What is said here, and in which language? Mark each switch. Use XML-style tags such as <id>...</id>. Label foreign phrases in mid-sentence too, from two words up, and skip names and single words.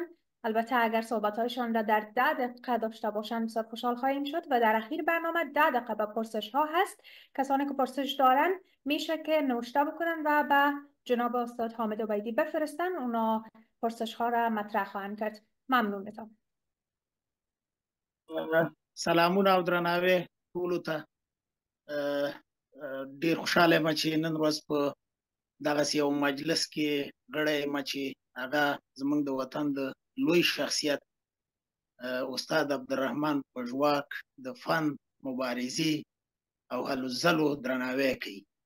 <fa>البته اگر صحبت‌هایشان را در 10 دقیقه داشته باشند بسیار خوشحال خواهیم شد و در اخیر برنامه 10 دقیقه به پرسش‌ها هست. کسانی که پرسش دارن میشه که نوشته بکنن و به جناب استاد حامد عبیدی بفرستن، اونا پرسش‌ها را مطرح خواهند کرد. ممنونتم.</fa> <ps>سلامونه او درناوی ټولو ته. ډېر خوشاله یم چې نن ورځ په دغسې یو مجلس کې غړی یم چې هغه زموږ د وطن د لوی شخصیت استاد عبدالرحمن پژواک د فن، مبارزې او هلو ځلو درناوی کوي.</ps>